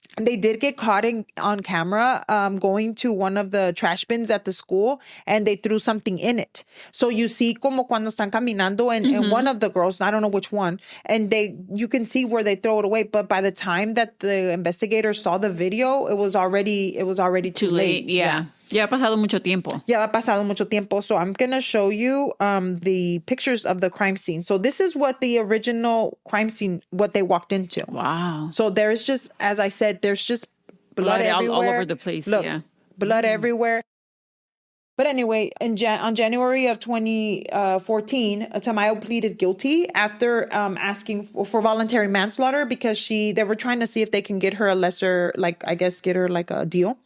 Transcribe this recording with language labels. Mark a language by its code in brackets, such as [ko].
[en] they did get caught on camera going to one of the trash bins at the school, and they threw something in it. So you see [es] como cuando están caminando, [en] and one of the girls, I don't know which one, and you can see where they throw it away. But by the time that the investigators saw the video, it was already too late. Yeah. [es] Ya ha pasado mucho tiempo. Ya ha pasado mucho tiempo. [en] So I'm going to show you the pictures of the crime scene. So this is what the original crime scene, what they walked into. Wow. So there's just, as I said, there's just blood everywhere. All over the place. Look, yeah. Blood everywhere. But anyway, on January of 2014, Tamayo pleaded guilty after asking for voluntary manslaughter because they were trying to see if they can get her a lesser, get her like a deal.